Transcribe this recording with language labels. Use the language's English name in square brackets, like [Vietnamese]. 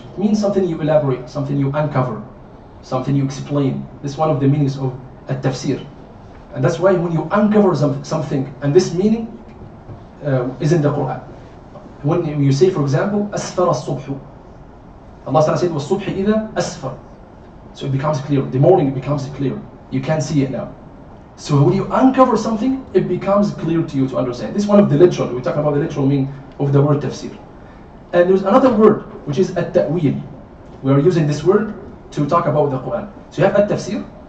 [English] It means something you elaborate, something you uncover, something you explain. This is one of the meanings of at-tafsir. And that's why when you uncover something, and this meaning is in the Quran. When you say, for example, [Arabic] أسفر الصبح. [English] Allah said, [Arabic] وَالصُّبْحِ إِذَا أَسْفَرَ. [English] So it becomes clear. The morning it becomes clear. You can see it now. So when you uncover something, it becomes clear to you to understand. This is one of the literal. We talk about the literal meaning of the word tafsir. And there's another word, which is at-ta'wil. We are using this word to talk about the Quran. So you have at-tafsir.